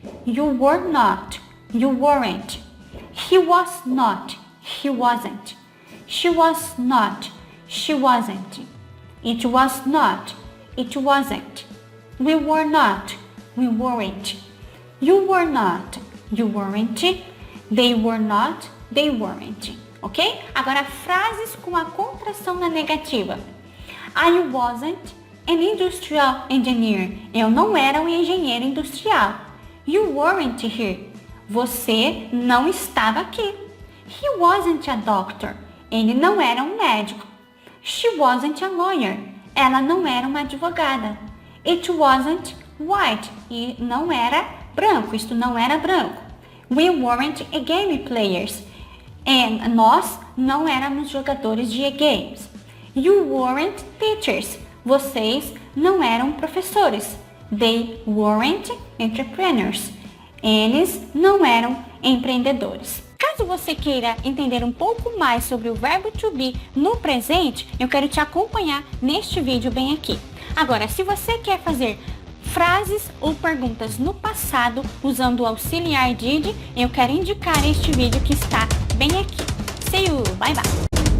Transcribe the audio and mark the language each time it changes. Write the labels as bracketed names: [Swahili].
[English] You were not, you weren't. He was not, he wasn't. She was not, she wasn't. It was not, it wasn't. We were not, we weren't. You were not, you weren't. They were not, they weren't. Ok? [Portuguese] Agora, frases com a contração na negativa. [English] I wasn't an industrial engineer. [Portuguese] Eu não era um engenheiro industrial. [English] You weren't here. [Portuguese] Você não estava aqui. [English] He wasn't a doctor. [Portuguese] Ele não era um médico. [English] She wasn't a lawyer. [Portuguese] Ela não era uma advogada. [English] It wasn't white. [Portuguese] E não era branco. Isto não era branco. [English] We weren't game players. [Portuguese] E nós não éramos jogadores de games. [English] You weren't teachers. [Portuguese] Vocês não eram professores. [English] They weren't entrepreneurs. [Portuguese] Eles não eram empreendedores. Caso você queira entender um pouco mais sobre o verbo to be no presente, eu quero te acompanhar neste vídeo bem aqui. Agora, se você quer fazer frases ou perguntas no passado usando o auxiliar did, eu quero indicar este vídeo que está bem aqui. [English] See you, bye bye!